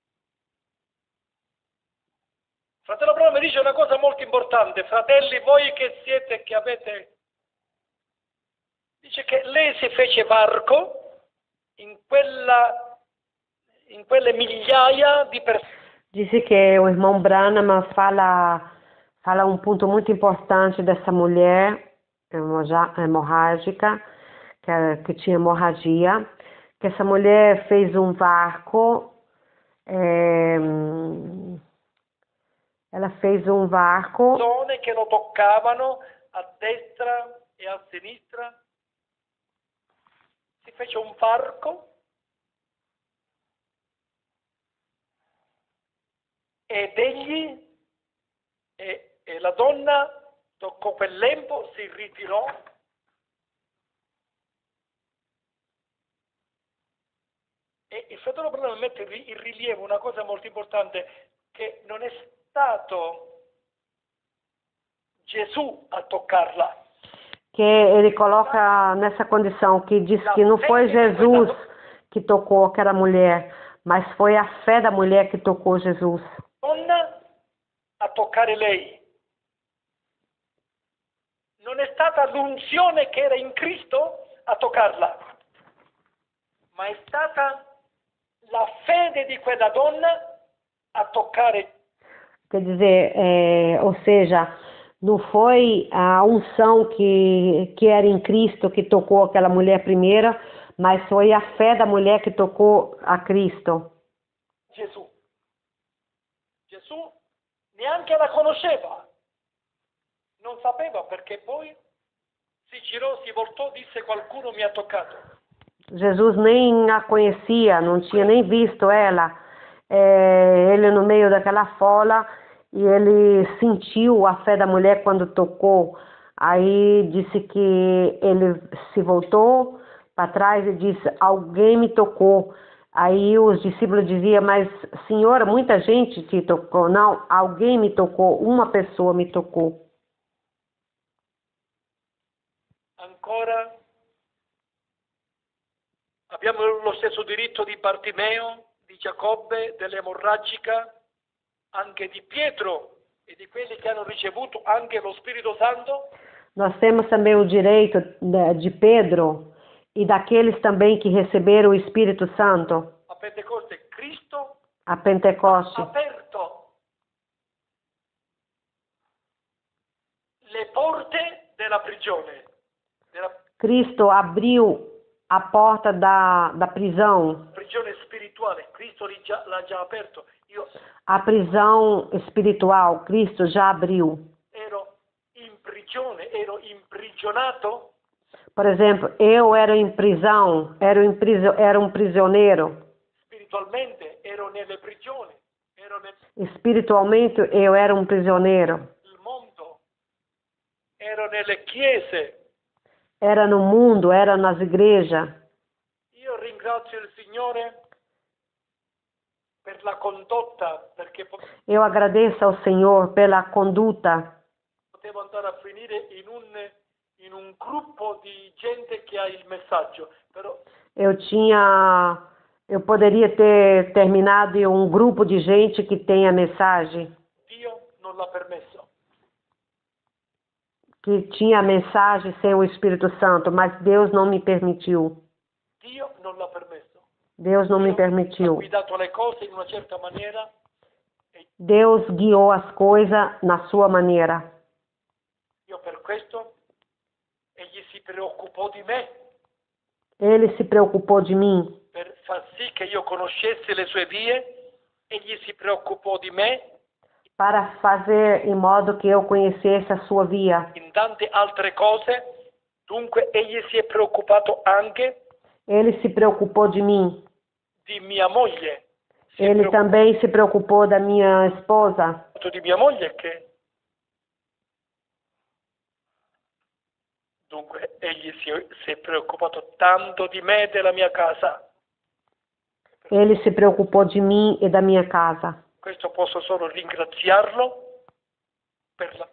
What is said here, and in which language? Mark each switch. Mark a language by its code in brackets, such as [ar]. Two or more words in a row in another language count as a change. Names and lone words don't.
[it] Fratello Branham dice una cosa molto importante: fratelli, voi che siete, che avete, dice che lei si fece varco in quelle migliaia di persone. [pt] Disse que o irmão Branham fala um ponto muito importante dessa mulher hemorrágica, que tinha hemorragia, que essa mulher fez um varco, ela fez um varco. [it] Persone che lo toccavano a destra e a sinistra. Si fece un varco ed egli e la donna toccò quel lembo, si ritirò e il fratello Branham mette in rilievo una cosa molto importante, che non è stato Gesù a toccarla. [pt] Que ele coloca nessa condição, que diz que não foi Jesus que tocou aquela mulher, mas foi a fé da mulher que tocou Jesus. [it] Donna a toccare lei. Non è stata l'unzione che era in Cristo a toccarla, ma è stata la fede di quella donna a toccare. [pt] Quer dizer, ou seja, não foi a unção que era em Cristo que tocou aquela mulher primeira, mas foi a fé da mulher que tocou a Cristo. [it] Gesù. Gesù neanche la conosceva, non sapeva, perché poi si girò, si voltò, disse: qualcuno mi ha toccato. [pt] Jesus nem a conhecia, não tinha nem visto ela. Ele no meio daquela fola, e ele sentiu a fé da mulher quando tocou Aí disse que ele se voltou para trás e disse, alguém me tocou. Aí os discípulos diziam, mas senhora, muita gente te tocou. Não, alguém me tocou, uma pessoa me tocou. [it] Ancora abbiamo lo stesso diritto di Bartimeo, di Giacobbe, dell'emorragica, anche di Pietro e di quelli che hanno ricevuto anche lo Spirito Santo? [pt] Nós temos também o direito de Pedro e daqueles também que receberam o Espírito Santo. [it] A Pentecoste Cristo A Pentecoste. ha aperto le porte della prigione. [pt] Cristo abriu a porta da prisão. [it] Prigione spirituale, Cristo l'ha già aperto. Io [pt] A prisão espiritual, Cristo já abriu. [it] ero in prigione, ero imprigionato. [pt] Por exemplo, eu era em prisão, era um prisioneiro. [it] Spiritualmente ero nelle prigioni, [pt] Espiritualmente eu era um prisioneiro. [it] nel mondo, ero nelle chiese. [pt] Era no mundo, era nas igrejas. [it] Io ringrazio il Signore per la condotta, perché [pt] Eu agradeço ao Senhor pela conduta. [it] potevo andare a finire in un gruppo di gente che ha il messaggio, però [pt] Eu poderia ter terminado em um grupo de gente que tem a mensagem, [it] Dio non l'ha permesso. [pt] que tinha a mensagem sem o Espírito Santo, mas Deus não me permitiu. [it] Dio non l'ha permesso. [pt] Deus não me [it] Ha [pt] permitiu. [it] guidato le cose in una certa maniera. [pt] Deus guiou as coisas na sua maneira. [it] Io per questo egli si preoccupò di me, [pt] Ele se preocupou de mim, [it] per far sì che io conoscessi le sue vie. Egli si preoccupò di me [pt] para fazer em modo que eu conhecesse a sua via. [it] in tante altre cose. Dunque egli si è preoccupato anche [pt] Ele se preocupou de mim. [it] di mia moglie. Si è [pt] Ele também se preocupou da minha esposa. [it] preoccupato di mia moglie Dunque egli si è preoccupato tanto di me e della mia casa. [pt] Ele se preocupou de mim e da minha casa. [it] Questo posso solo ringraziarlo per la